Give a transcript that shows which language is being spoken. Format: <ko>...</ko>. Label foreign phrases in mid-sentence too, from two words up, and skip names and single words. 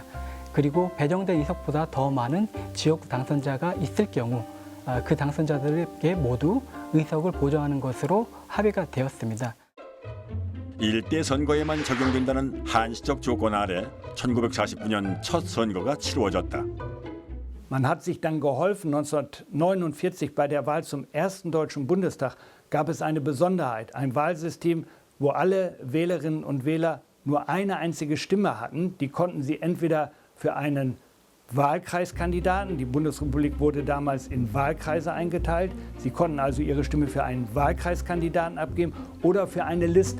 <ko>그리고 배정된 의석보다 더 많은 지역구 당선자가 있을 경우 그 당선자들에게 모두 의석을 보정하는 것으로 합의가 되었습니다. 일대 선거에만 적용된다는 한시적 조건 아래 1949년 첫 선거가 치루어졌다.</ko> <de>Man hat sich dann geholfen. 1949 bei der Wahl zum ersten Deutschen Bundestag gab es eine Besonderheit, ein Wahlsystem, wo alle Wählerinnen und Wähler nur eine einzige Stimme hatten. Die konnten sie entweder für einen Wahlkreiskandidaten, die Bundesrepublik wurde damals in Wahlkreise eingeteilt, sie konnten also ihre Stimme für einen Wahlkreiskandidaten abgeben oder für eine Liste.</de>